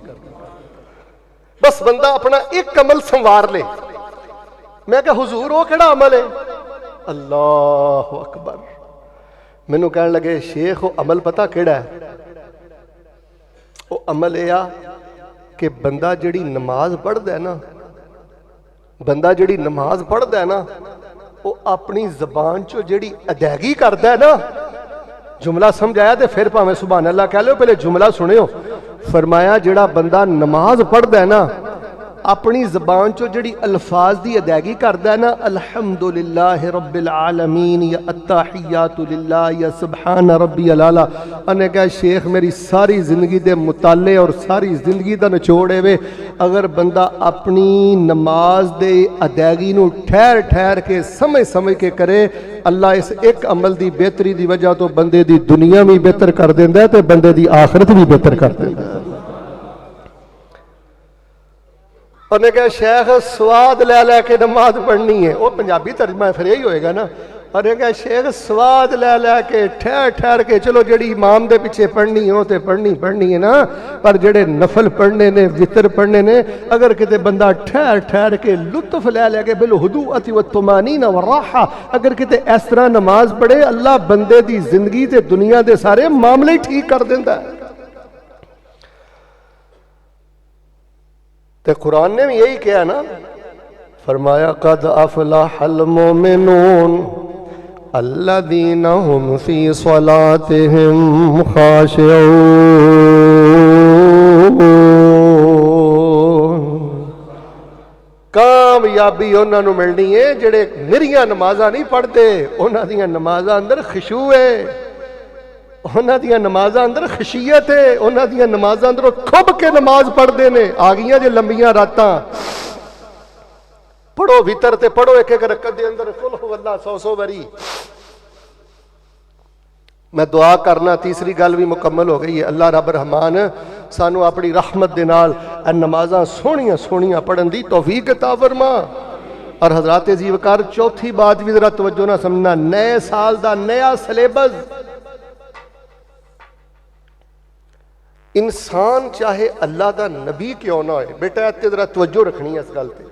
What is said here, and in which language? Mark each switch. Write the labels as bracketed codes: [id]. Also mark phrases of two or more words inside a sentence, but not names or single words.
[pa] بس بندہ اپنا ایک عمل سنوار لے. میں کہا حضور وہ کیہڑا عمل ہے? [ar] الله أكبر. [pa] مینوں کہن لگے شیخ وہ عمل پتہ کیہڑا ہے? وہ عمل یہ کہ بندہ جیہڑی نماز پڑھدا ہے نا، بندہ جیہڑی نماز پڑھدا ہے نا، وہ اپنی زبان چوں جیہڑی ادائیگی کردا ہے نا، جملہ سمجھایا تو فیر بھاویں [ar] سبحان الله [pa] کہہ لو، پہلے جملہ سنیو. فرمایا جیہڑا بندہ نماز پڑھدا ہے نا، اپنی زبان چوں جیہڑی الفاظ کی ادائیگی کردا ہے نا, [ar] الحمد لله رب العالمين يا التحيات لله يا سبحان ربي الأعلى, [pa] انہیں کہا شیخ میری ساری زندگی دے مطالعے اور ساری زندگی کا نچوڑ ہے، اگر بندہ اپنی نماز دے ادائیگی نوں ٹھہر ٹھہر کے سمجھ سمجھ کے کرے، اللہ اس ایک عمل کی بہتری کی وجہ توں بندے کی دنیا بھی بہتر کر دیندا ہے تے بندے کی آخرت بھی بہتر کر دیندا ہے. انہیں کہا شیخ سواد لے لے کے نماز پڑھنی ہے، وہ پنجابی ترجمہ فیر یہی ہوئے گا نا. انہیں کہا شیخ سواد لے لے کے ٹھہر ٹھہر کے، چلو جی امام کے پچھے پڑھنی ہو تو پڑھنی ہے نا، پر جیہڑے نفل پڑھنے نے وتر پڑھنے نے، اگر کتے بندہ ٹھہر ٹھہر کے لطف لے لے کے [ar] بالهدوء والطمأنينة والراحة, [pa] اگر کتے اس طرح نماز پڑھے، اللہ بندے کی زندگی تے دنیا کے سارے معاملے ٹھیک کر دیندا ہے. [ur] تو قرآن نے بھی یہی کہا نا، فرمایا [ar] قد افلح المؤمنون الذین هم فی صلاتهم خاشعون۔ [pa] کامیابی انہوں نے ملنی ہے جڑے نریاں نمازاں نہیں پڑھتے، انہاں دیاں نمازاں اندر خشوع ہے، انہاں دیاں نمازاں اندر خشیت ہے، انہاں دیاں نمازاں اندر کھب کے نماز پڑھتے ہیں۔ آ گئیاں جو لمبیاں راتاں، پڑھو وتر تے پڑھو ایک ایک رکعت دے اندر قل هو اللہ 100 واری۔ میں دعا کرنا تیسری گل بھی مکمل ہو گئی ہے، اللہ رب رحمان سانو اپنی رحمت دے نال نمازاں سونیاں سونیاں پڑھن دی توفیق عطا فرما۔ اور حضرات عزیز وقار چوتھی بات بھی ذرا توجہ نہ سمجھنا، نئے سال دا نیا سلیبس، انسان چاہے اللہ دا نبی کیوں نہ ہوئے، بیٹا تے ذرا توجہ رکھنی ہے اس گل تے۔